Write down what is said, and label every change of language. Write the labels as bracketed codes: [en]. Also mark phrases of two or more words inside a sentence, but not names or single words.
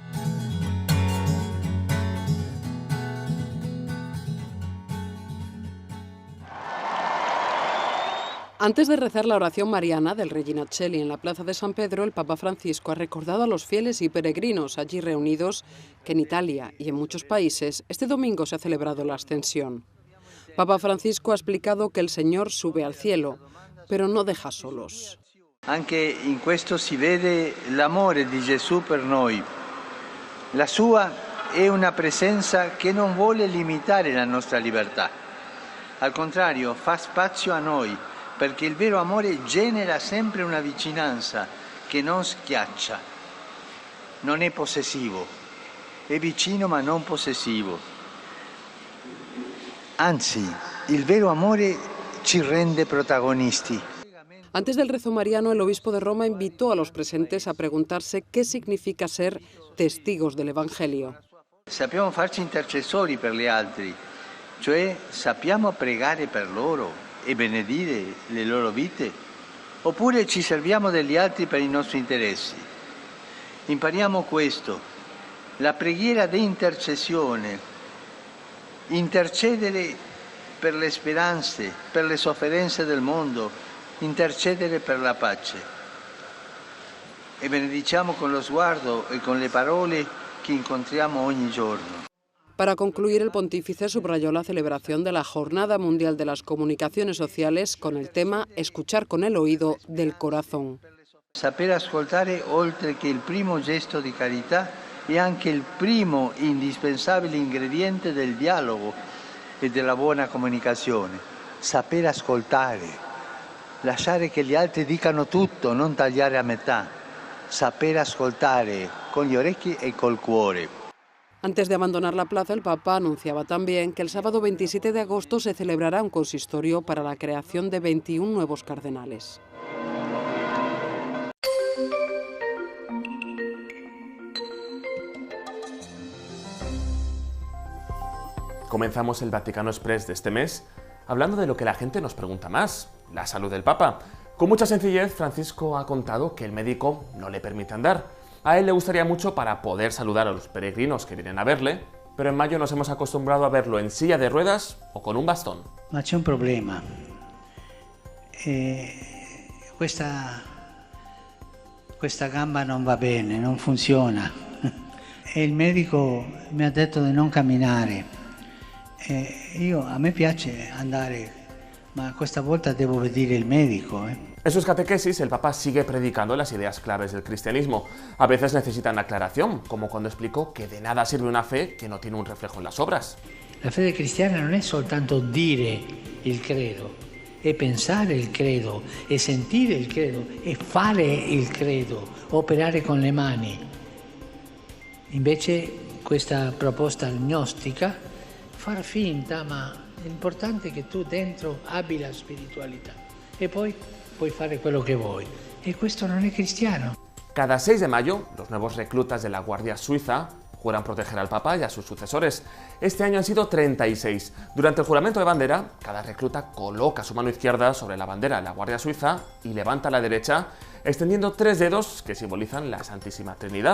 [es] Antes de rezar la oración mariana del Regina Coeli en la Plaza de San Pedro, el Papa Francisco ha recordado a los fieles y peregrinos allí reunidos que en Italia y en muchos países este domingo se ha celebrado la Ascensión. Papa Francisco ha explicado que el Señor sube al cielo, pero no deja solos. [it] Anche in questo si vede l'amore di Gesù per noi. La sua è una presenza che non vuole limitare la nostra libertà. Al contrario, fa spazio a noi, perché il vero amore genera sempre una vicinanza che non schiaccia. Non è possessivo, è vicino ma non possessivo. Anzi, il vero amore ci rende protagonisti. [es] Antes del rezo mariano, el obispo de Roma invitó a los presentes a preguntarse qué significa ser testigos del Evangelio. [it] Sappiamo farci intercessori per gli altri, cioè sappiamo pregare per loro e benedire le loro vite, oppure ci serviamo degli altri per i nostri interessi. Impariamo questo, la preghiera di intercessione, intercedere per le speranze, per le sofferenze del mondo, intercedere per la pace. E benediciamo con lo sguardo e con le parole che incontriamo ogni giorno. [es] Para concluir, el pontífice subrayó la celebración de la Jornada Mundial de las Comunicaciones Sociales con el tema Escuchar con el oído del corazón. [it] Saper ascoltare, oltre che il primo gesto di carità, è anche il primo indispensabile ingrediente del dialogo e della buona comunicazione. Saper ascoltare, lasciare che gli altri dicano tutto, non tagliare a metà. Saper ascoltare con gli orecchi e col cuore. [es] Antes de abandonar la plaza, el Papa anunciaba también que el sábado 27 de agosto se celebrará un consistorio para la creación de 21 nuevos cardenales. Comenzamos el Vaticano Express de este mes hablando de lo que la gente nos pregunta más, la salud del Papa. Con mucha sencillez, Francisco ha contado que el médico no le permite andar. A él le gustaría mucho para poder saludar a los peregrinos que vienen a verle, pero en mayo nos hemos acostumbrado a verlo en silla de ruedas o con un bastón. [it] Ma c'è un problema. Questa gamba non va bene, non funziona. E il medico mi ha detto di non camminare. A me piace andare, ma questa volta devo vedere il medico. [es] En sus catequesis, el Papa sigue predicando las ideas claves del cristianismo. A veces necesitan aclaración, como cuando explicó que de nada sirve una fe que no tiene un reflejo en las obras. [it] La fede cristiana non è soltanto dire il credo, è pensare il credo, è sentire il credo, è fare il credo, operare con le mani. Invece questa proposta gnostica, far finta, ma l'importante è che tu dentro abbi la spiritualità e poi puoi fare quello che vuoi. E questo non è cristiano. [es] Cada 6 de mayo, los nuevos reclutas de la Guardia Suiza juran proteger al Papa y a sus sucesores. Este año han sido 36. Durante el juramento de bandera, cada recluta coloca su mano izquierda sobre la bandera de la Guardia Suiza y levanta la derecha, extendiendo 3 dedos que simbolizan la Santísima Trinidad.